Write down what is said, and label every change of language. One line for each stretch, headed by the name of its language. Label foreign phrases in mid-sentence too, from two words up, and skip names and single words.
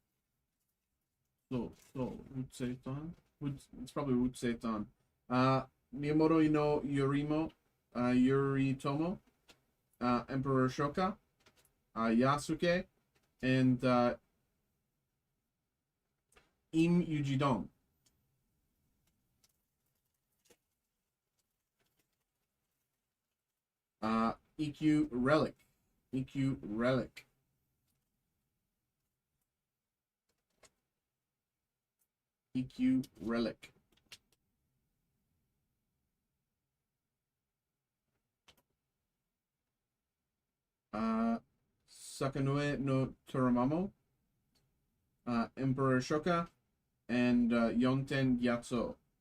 English: So Wuchetan. It's probably Wuchetan. Miyamoto no Yoritomo, Emperor Shoka, Yasuke, and Im Yujidong. EQ relic. EQ relic. EQ relic. Sakanoe no Toramamo, Emperor Shoka, and Yonten Gyatso.